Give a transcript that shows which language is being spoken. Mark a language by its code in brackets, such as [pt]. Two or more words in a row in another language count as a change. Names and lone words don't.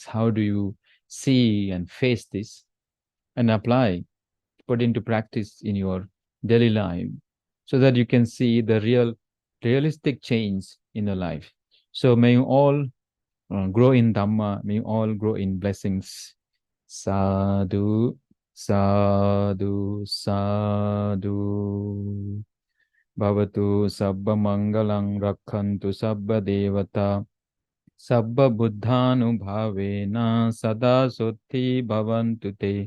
[en] How do you see and face this and apply, put into practice in your daily life, so that you can see the realistic change in your life. So may you all grow in Dhamma, may you all grow in blessings. [pi] Sadhu, sadhu, sadhu. Bhavatu sabba mangalang rakhantu sabba devata. Sabba buddhanubhavena sada sutti bhavantu te.